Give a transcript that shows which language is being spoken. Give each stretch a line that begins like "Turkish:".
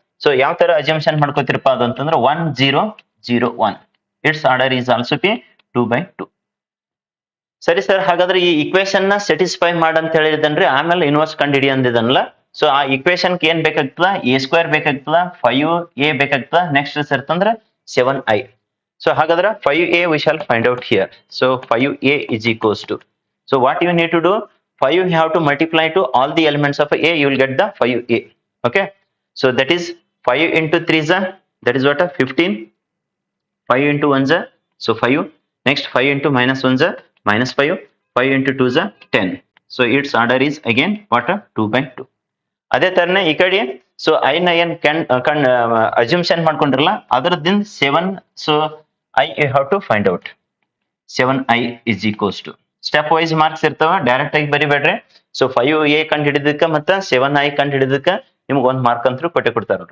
Kannada: So ಯಾವ ತರ ಅಸ್ಯೂಮ್ಷನ್ ಮಾಡ್ಕೋತಿರಪ್ಪ ಅದು ಅಂತಂದ್ರೆ 1 0 0 1
English: It's order is also be 2/2.
Kannada: ಸರಿ ಸರ್, ಹಾಗಾದ್ರೆ ಈ ಇಕ್ವೇಶನ್ ನ ಸ್ಯಾಟಿಸ್ಫೈ ಮಾಡಂತ ಹೇಳಿದನ್ರಿ, ಆಮೇಲೆ ಇನ್ವರ್ಸ್ ಕಂಡು ಹಿಡಿ ಅಂದಿದನಲ್ಲ. ಸೊ ಆ ಇಕ್ವೇಶನ್ ಏನ್ ಬೇಕಾಗ್ತದ, ಎ ಸ್ಕ್ವೇರ್ ಬೇಕಾಗ್ತದ, 5a ಬೇಕಾಗ್ತದ, ನೆಕ್ಸ್ಟ್ ಸೇರ್ತಂದ್ರೆ 7i.
English: ಸೊ
Kannada: ಹಾಗಾದ್ರೆ
English: 5a we shall find out here. So 5a is equals to, so what you need to do, 5 you have to multiply to all the elements of a, you will get the 5a. Okay, so that is 5 into 3 is that is what 15, 5 into 1 is so 5, next 5 into minus 1 is minus 5, 5 into 2 is 10. So its order is again what 2/2.
Kannada: ಅದೇ ತರನೇ ಈ ಕಡೆ so I ನ ಏನ್ ಅಸ್ಯೂಮ್ಷನ್ ಮಾಡ್ಕೊಂಡಿರಲ್ಲ ಅದರದಿಂದ 7.
English: so I you have to find out 7i is equals to,
Kannada: step wise marks ಇರ್ತಾವ, direct ಆಗಿ ಬರಿಬೇಡ್ರಿ. So 5a ಕಂಡು ಹಿಡಿದಕ್ಕ ಮತ್ತೆ 7i ಕಂಡು ಹಿಡಿದಕ್ಕ ನಿಮ್ಗೆ 1 ಮಾರ್ಕ್ ಅಂತೂ ಕೊಟ್ಟೆ ಕೊಡ್ತಾರ.